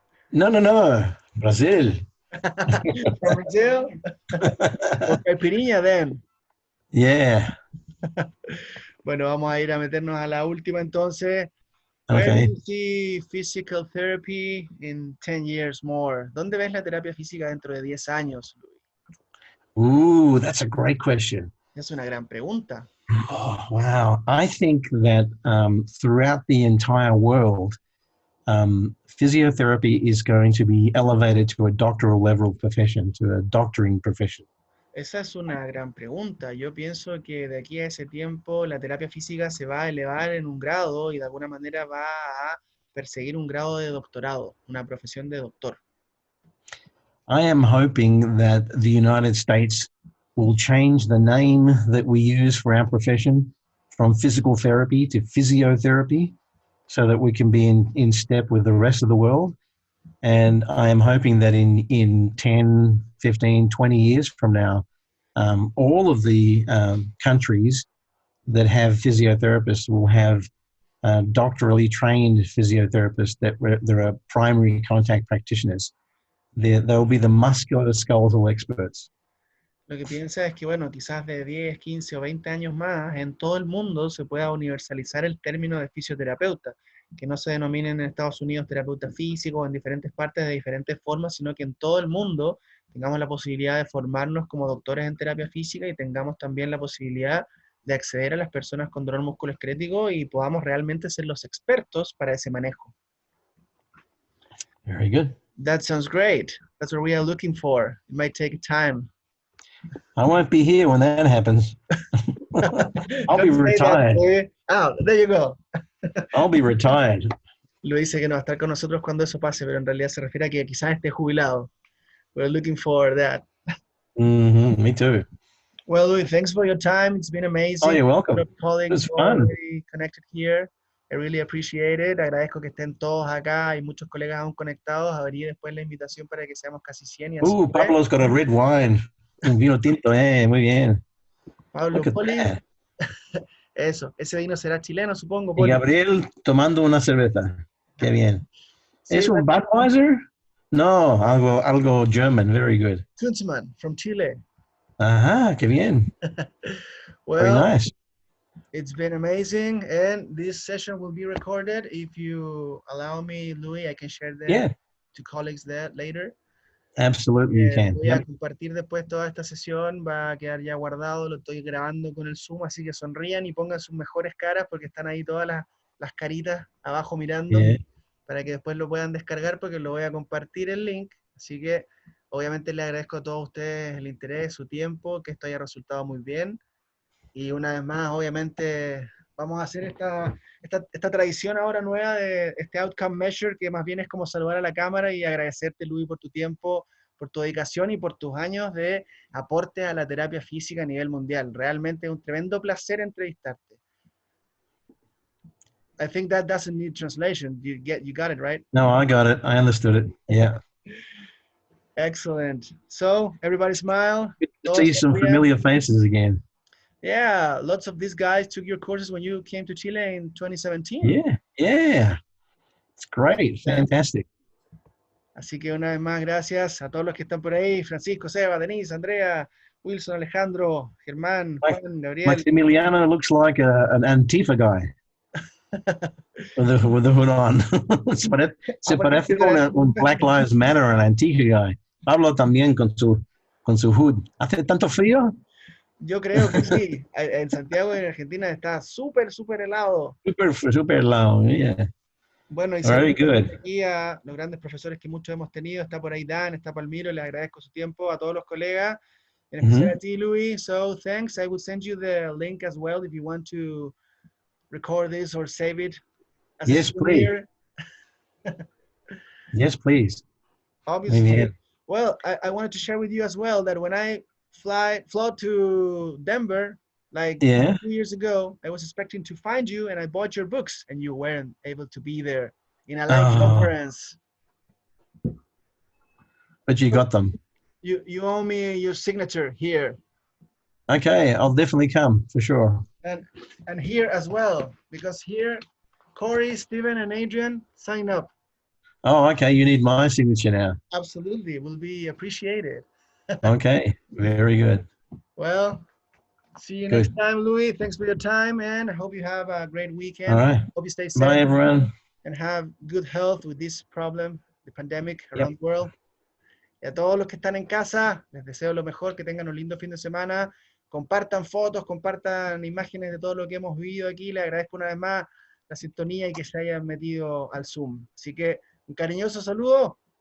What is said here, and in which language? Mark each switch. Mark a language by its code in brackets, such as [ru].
[en] No. Brazil. From Brazil? Or caipirinha, then. Yeah. [es] Bueno, vamos a ir a meternos a la última entonces. Where do [en] Okay. you see physical therapy in 10 years more? [es] ¿Dónde ves la terapia física dentro de 10 años, Luis? [en] Ooh, that's a great question. [es] Es una gran pregunta. [en] Oh, wow. I think that throughout the entire world, physiotherapy is going to be elevated to a doctoral level profession, to a doctoring profession. [es] Esa es una gran pregunta. Yo pienso que de aquí a ese tiempo la terapia física se va a elevar en un grado y de alguna manera va a perseguir un grado de doctorado, una profesión de doctor. [en] I am hoping that the United States will change the name that we use for our profession from physical therapy to physiotherapy so that we can be in step with the rest of the world. And I am hoping that in 10, 15, 20 years from now, all of the countries that have physiotherapists will have doctorally trained physiotherapists that are primary contact practitioners. They'll be the musculoskeletal experts. [es] Lo que piensa es que, bueno, quizás de 10, 15 o 20 años más, en todo el mundo se pueda universalizar el término de fisioterapeuta, que no se denominen en Estados Unidos terapeuta físico en diferentes partes de diferentes formas, sino que en todo el mundo tengamos la posibilidad de formarnos como doctores en terapia física y tengamos también la posibilidad de acceder a las personas con dolor musculoesquelético y podamos realmente ser los expertos para ese manejo. [en] Very good. That sounds great. That's what we are looking for. It might take time. I won't be here when that happens. I'll be retired. Oh, there you go. I'll be retired. [es] Lo dice que no va a estar con nosotros cuando eso pase, pero en realidad se refiere a que quizás esté jubilado. [en] We're looking for that. Me too. Well, Louis, thanks for your time. It's been amazing. Oh, you're welcome. It was fun. already connected here. I really appreciate it. [es] Agradezco que estén todos acá. Hay muchos colegas aún conectados. Abrí después la invitación para que seamos casi 100 y así fue. [en] Pablo's got a red wine. [es] Un vino tinto, muy bien. [en] Pablo Look at Poli. that. [es] Eso, ese vino será chileno, supongo, Y Poli. Gabriel tomando una cerveza. Qué bien. Sí, ¿Es un Budweiser? No, algo German. [en] Very good. Kunzman from Chile. [es] Ajá, qué bien. Very [en] Well, nice. it's been amazing, and this session will be recorded. If you allow me, Louis, I can share that Yeah, to colleagues that later. absolutely you can. [es] Voy a [en] Yep. [es] compartir después toda esta sesión, va a quedar ya guardado, lo estoy grabando con el Zoom, así que sonrían y pongan sus mejores caras porque están ahí todas las caritas abajo mirando [en] Yeah. [es] para que después lo puedan descargar porque lo voy a compartir el link. Así que obviamente le agradezco a todos ustedes el interés, su tiempo, que esto haya resultado muy bien. Y una vez más, obviamente, vamos a hacer esta tradición ahora nueva de este outcome measure, que más bien es como saludar a la cámara y agradecerte, Luis, por tu tiempo, por tu dedicación y por tus años de aporte a la terapia física a nivel mundial. Realmente es un tremendo placer entrevistarte. [en] I think that doesn't need translation. You got it, right? No, I got it. I understood it. Yeah. Excellent. So, everybody smile. Good to [es] Todos [en] see some [es] sonrían. [en] familiar faces again. Yeah, lots of these guys took your courses when you came to Chile in 2017. Yeah, yeah. It's great. Yeah. Fantastic. [es] Así que una vez más, gracias a todos los que están por ahí. Francisco, Seba, Denise, Andrea, Wilson, Alejandro, Germán, Juan, Gabriel. [en] Maximiliano looks like an Antifa guy with the hood on. [es] Se parece un Black Lives Matter, [en] an Antifa guy. [es] Pablo también con su hood. ¿Hace tanto frío? Yo creo que sí. En Santiago, en Argentina, está súper, súper helado. [en] Super loud, yeah. [es] Bueno, y [en] Very [es] siempre [en] good. [es] aquí a los grandes profesores que muchos hemos tenido. Está por ahí Dan, está Palmiro, les agradezco su tiempo, a todos los colegas, en especial a ti, Louis. [en] So, thanks. I will send you the link as well if you want to record this or save it as a Yes, please. souvenir. Yes, please. Obviously. Well, I wanted to share with you as well that when I flew to Denver, like 2 years ago, I was expecting to find you and I bought your books and you weren't able to be there in a live conference. But you got them. You owe me your signature here. Okay, I'll definitely come for sure. And here as well, because here, Corey, Steven, and Adrian sign up. Oh, okay. You need my signature now. Absolutely, it will be appreciated. Okay, very good. Well, see you next time, Louis. Thanks for your time, and I hope you have a great weekend. All right. Hope you stay safe. Bye, everyone. And have good health with this problem, the pandemic around the world. [es] Y a todos los que están en casa, les deseo lo mejor, que tengan un lindo fin de semana. Compartan fotos, compartan imágenes de todo lo que hemos vivido aquí. Les agradezco una vez más la sintonía y que se hayan metido al Zoom. Así que un cariñoso saludo.